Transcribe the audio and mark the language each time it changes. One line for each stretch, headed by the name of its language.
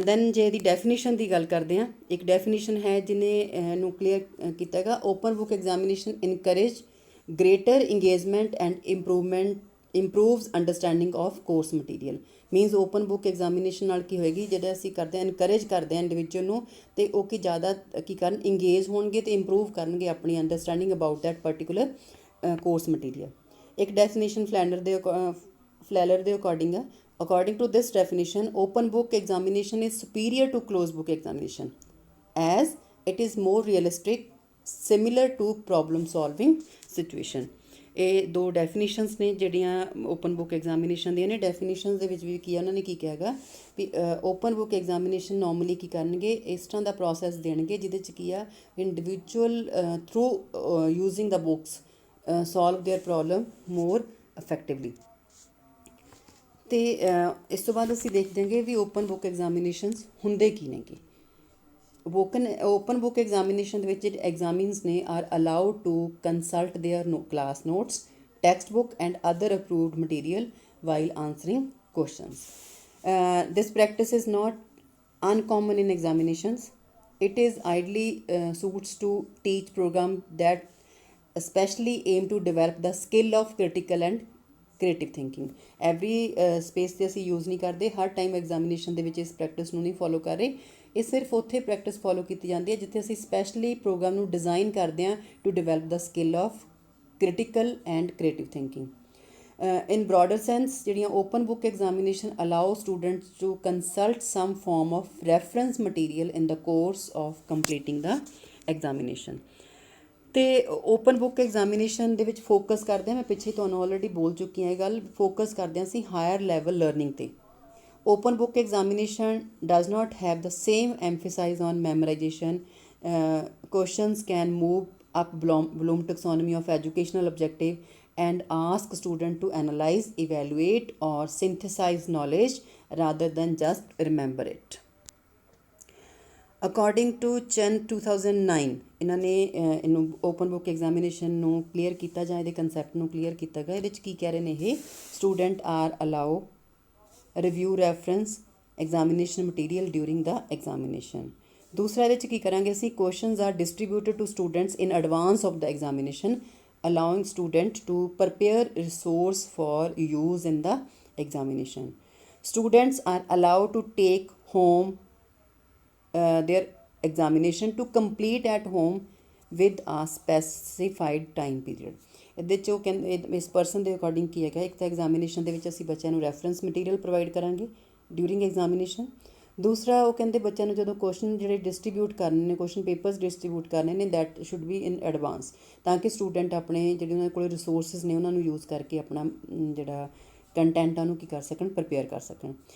English: then
Punjabi: ਜੇ ਇਹਦੀ definition ਦੀ ਗੱਲ ਕਰਦੇ ਹਾਂ,
English: ਇੱਕ ਡੈਫੀਨੇਸ਼ਨ ਹੈ
Punjabi: ਜਿਹਨੇ ਨੂੰ ਕਲੀਅਰ ਕੀਤਾ ਹੈਗਾ,
English: Open book examination encourage greater engagement and improves understanding of course material.
Punjabi: Means open book examination ਨਾਲ ਕੀ ਹੋਏਗੀ, ਜਿਹੜਾ ਅਸੀਂ ਕਰਦੇ ਹਾਂ ਇਨਕਰੇਜ ਕਰਦੇ ਹਾਂ ਇੰਡੀਵਿਜੂਅਲ ਨੂੰ, ਅਤੇ ਉਹ ਕੀ ਜ਼ਿਆਦਾ ਕੀ ਕਰਨ, ਇੰਗੇਜ ਹੋਣਗੇ ਅਤੇ ਇੰਪਰੂਵ ਕਰਨਗੇ ਆਪਣੀ understanding about that particular course material. ਇੱਕ ਡੈਫੀਨੇਸ਼ਨ ਫਲੈਲਰ ਦੇ ਅਕੋਰਡਿੰਗ ਆ,
English: according to this definition, open book examination is superior to closed book examination as it is more realistic, similar to problem solving situation.
Punjabi: ਇਹ ਦੋ definitions ਨੇ ਜਿਹੜੀਆਂ open book examination ਦੀਆਂ ਨੇ। Definitions ਦੇ ਵਿੱਚ ਵੀ ਕੀ ਆ, ਉਹਨਾਂ ਨੇ ਕੀ ਕਿਹਾ ਹੈਗਾ ਵੀ ਓਪਨ ਬੁੱਕ ਐਗਜ਼ਾਮੀਨੇਸ਼ਨ ਨੋਰਮਲੀ ਕੀ ਕਰਨਗੇ, ਇਸ ਤਰ੍ਹਾਂ ਦਾ ਪ੍ਰੋਸੈਸ ਦੇਣਗੇ ਜਿਹਦੇ 'ਚ ਕੀ ਆ,
English: Individual through using the books solve their problem more effectively.
Punjabi: ਅਤੇ ਇਸ ਤੋਂ ਬਾਅਦ ਅਸੀਂ ਦੇਖਦੇ ਹਾਂਗੇ ਵੀ ਓਪਨ ਬੁੱਕ ਐਗਜ਼ਾਮੀਨੇਸ਼ਨਸ ਹੁੰਦੇ ਕੀ ਨੇਗੇ।
English: open book examination
Punjabi: ਦੇ ਵਿੱਚ ਜਿਹੜੇ
English: Examinees ਨੇ are allowed to consult their class notes, text book and other approved material while answering questions. This practice is not uncommon in examinations. It is ideally suits to teach program that especially aim to develop the skill of critical and creative thinking.
Punjabi: Every space 'ਤੇ ਅਸੀਂ use ਨਹੀਂ ਕਰਦੇ, ਹਰ time examination ਦੇ ਵਿੱਚ ਇਸ practice ਨੂੰ ਨਹੀਂ follow ਕਰ ਰਹੇ। ਇਹ ਸਿਰਫ ਉੱਥੇ ਪ੍ਰੈਕਟਿਸ ਫੋਲੋ ਕੀਤੀ ਜਾਂਦੀ ਹੈ ਜਿੱਥੇ ਅਸੀਂ ਸਪੈਸ਼ਲੀ ਪ੍ਰੋਗਰਾਮ ਨੂੰ ਡਿਜ਼ਾਈਨ ਕਰਦੇ ਹਾਂ
English: To develop the skill of critical and creative thinking. In broader sense, ਜਿਹੜੀਆਂ open book examination allow students to consult some form of reference material in the course of completing the examination.
Punjabi: ਅਤੇ open book examination ਦੇ ਵਿੱਚ focus ਕਰਦੇ ਹਾਂ, ਮੈਂ ਪਿੱਛੇ ਤੁਹਾਨੂੰ already ਬੋਲ ਚੁੱਕੀ ਹਾਂ ਇਹ ਗੱਲ, ਫੋਕਸ ਕਰਦੇ ਹਾਂ ਅਸੀਂ ਹਾਇਰ ਲੈਵਲ ਲਰਨਿੰਗ 'ਤੇ।
English: Open book examination does not have the same emphasize on memorization. Questions can move up Bloom taxonomy of educational objective and ask student to analyze, evaluate or synthesize knowledge rather than just remember it.
Punjabi: According to ਚੈਨ 2009, ਇਹਨਾਂ ਨੇ ਇਹਨੂੰ open book examination ਨੂੰ clear ਕੀਤਾ ਜਾਂ ਇਹਦੇ concept ਨੂੰ clear ਕੀਤਾ ਗਿਆ। ਇਹਦੇ 'ਚ ਕੀ ਕਹਿ ਰਹੇ ਨੇ ਇਹ,
English: Student are allow review reference examination material during the examination.
Punjabi: ਦੂਸਰਾ, ਇਹਦੇ 'ਚ ਕੀ ਕਰਾਂਗੇ ਅਸੀਂ,
English: Questions are distributed to students in advance of the examination, allowing student to prepare resource for use in the examination. Students are allowed to take home their examination to complete at home with a specified time period.
Punjabi: ਇਹਦੇ 'ਚ ਉਹ ਕਹਿੰਦੇ ਇਸ person ਦੇ according ਕੀ ਹੈਗਾ, ਇੱਕ ਤਾਂ examination ਦੇ ਵਿੱਚ ਅਸੀਂ ਬੱਚਿਆਂ ਨੂੰ ਰੈਫਰੈਂਸ ਮਟੀਰੀਅਲ ਪ੍ਰੋਵਾਈਡ ਕਰਾਂਗੇ ਡਿਊਰਿੰਗ ਐਗਜ਼ਾਮੀਨੇਸ਼ਨ। ਦੂਸਰਾ, ਉਹ ਕਹਿੰਦੇ ਬੱਚਿਆਂ ਨੂੰ ਜਦੋਂ ਕੁਐਸਚਨ ਜਿਹੜੇ ਡਿਸਟਰੀਬਿਊਟ ਕਰਨੇ ਨੇ, ਕੁਐਸਚਨ ਪੇਪਰਸ ਡਿਸਟਰੀਬਿਊਟ ਕਰਨੇ ਨੇ,
English: that should be in advance,
Punjabi: ਤਾਂ ਕਿ ਸਟੂਡੈਂਟ ਆਪਣੇ ਜਿਹੜੇ ਉਹਨਾਂ ਕੋਲ ਰਿਸੋਰਸਿਸ ਨੇ ਉਹਨਾਂ ਨੂੰ ਯੂਜ਼ ਕਰਕੇ ਆਪਣਾ ਜਿਹੜਾ ਕੰਟੈਂਟ ਆ ਉਹਨੂੰ ਕੀ ਕਰ ਸਕਣ, ਪ੍ਰਪੇਅਰ ਕਰ ਸਕਣ।